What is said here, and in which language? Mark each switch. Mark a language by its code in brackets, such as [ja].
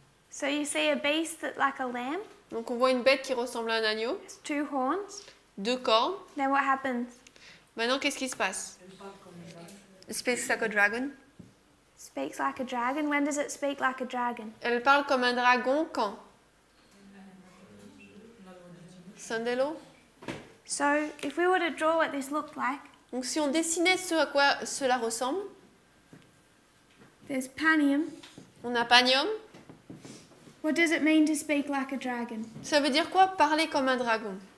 [en] So you see a beast that like a lamb. [fr] Donc on voit une bête qui ressemble à un agneau. [en] It's 2 horns. [fr] 2 cornes. [en] Then what happens? [fr] Maintenant qu'est-ce qui se passe? [en] It speaks like a dragon. Speaks like a dragon. When does it speak like a dragon? [fr] Elle parle comme un dragon quand? [en] Sunday Law. So if we were to draw what this looked like, [fr] donc si on dessinait ce à quoi cela ressemble, [en] there's Panium. [fr] On a Panium. [en] What does it mean to speak like a dragon? [fr] Ça veut dire quoi parler comme un dragon?